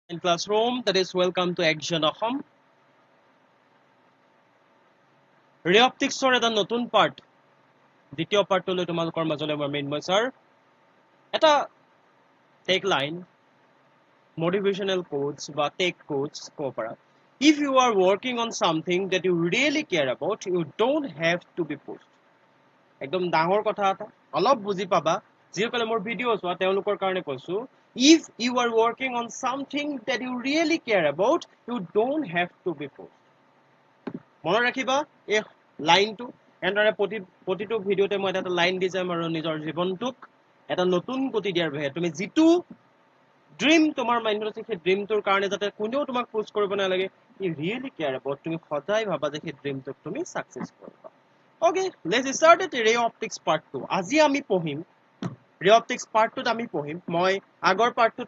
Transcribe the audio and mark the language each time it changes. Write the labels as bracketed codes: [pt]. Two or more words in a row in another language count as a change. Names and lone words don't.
[en] In classroom, that is welcome to Action Ahom. Ray optics [as] or এটা নতুন পার্ট দ্বিতীয় পার্টলৈ তোমালোকৰ মাজলৈ মই মৃন্ময় স্যাৰ এটা [en] tech line motivational quotes [as] বা [en] tech quotes [as] ক'ব পাৰা [en] if you are working on something that you really care about you don't have to be pushed [as] একদম ডাঙৰ কথা এটা অলপ বুজি পাবা যিসকলে মোৰ ভিডিঅ' চোৱা তেওঁলোকৰ কাৰণে কৈছো [en] if you are working on something that you really care about you don't have to be pushed [as] মনত ৰাখিবা এই লাইনটো এনেদৰে প্ৰতিটো ভিডিঅ'তে মই এটা লাইন দি যাম আৰু নিজৰ জীৱনটোক এটা নতুন গতি দিয়াৰ বাবে তুমি যিটো ড্ৰিম তোমাৰ মাইণ্ডত আছে সেই ড্ৰিমটোৰ কাৰণে যাতে কোনেও তোমাক পুশ কৰিব নালাগে [en] I really care about [as] তুমি সদায় ভাবা যে সেই ড্ৰিমটোক তুমি ছাকচেছ কৰিবা [en] okay let's start it ray optics part 2 [as] আজি আমি পঢ়িম [en] ray optics part 2 [as] আমি পঢ়িম মই আগৰ পাৰ্টটোত